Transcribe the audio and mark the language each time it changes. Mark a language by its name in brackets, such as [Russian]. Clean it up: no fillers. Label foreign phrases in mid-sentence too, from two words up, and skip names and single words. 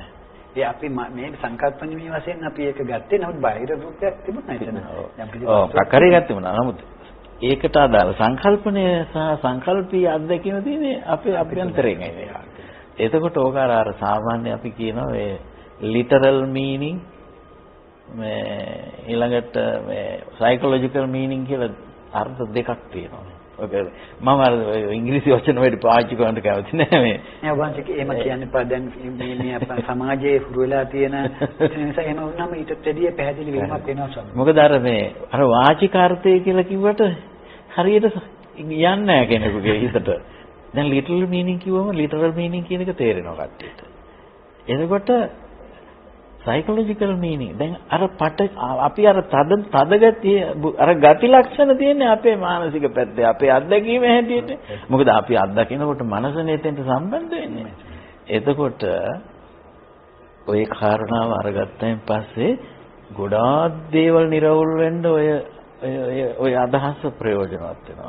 [Sinhala] ඒ අපි මේ සංකල්පණීය වශයෙන් අපි ඒක ගත්තේ නමුත් බාහිර රූපයක් තිබුණා එතන. ඔව් කකරේ ගත්තේ මොනවා. නමුත් ඒකට අදාළ සංකල්පණය සහ සංකල්පීය අත්දැකීම තියෙන්නේ අපේ අභ්‍යන්තරයෙන් එන එක. එතකොට ඕක අර සාමාන්‍ය අපි කියනවා මේ [English] literal meaning [Sinhala] මේ ඊළඟට මේ [English] psychological meaning [Sinhala] කියලා අර්ථ දෙකක් තියෙනවා. ඔක මම අර ඉංග්‍රීසි වචන වලට පාවිච්චි කරන්න කැමති නෑ මේ. නෑ වංශික එහෙම කියන්නේ පා දැන් මේ අපේ සමාජයේ හුරු වෙලා තියෙන නිසා එහෙම වුණාම ඊට දෙවිය පැහැදිලි වීමක් වෙනවා සම. මොකද අර මේ අර වාචිකාර්ථය කියලා කිව්වට හරියට යන්නේ නෑ කෙනෙකුගේ හිතට. දැන් [English] literal meaning [Sinhala] කිව්වම [English] literal meaning [Sinhala] කියන එක තේරෙනවා කට්ටියට. එතකොට [English] psychological meaning [Sinhala] දැන් අර අපි අර තද ගතිය අර ගති ලක්ෂණ තියෙන්නේ අපේ මානසික පැත්තේ අපේ අත්දැකීම හැටියට. මොකද අපි අත්දකිනකොට මනසනේ එතෙන්ට සම්බන්ධ වෙන්නේ. එතකොට ওই කාරණාව අරගත්තයින් පස්සේ ගොඩාක් දේවල් නිරවුල් වෙන්න ඔය අදහස ප්‍රයෝජනවත් වෙනවා.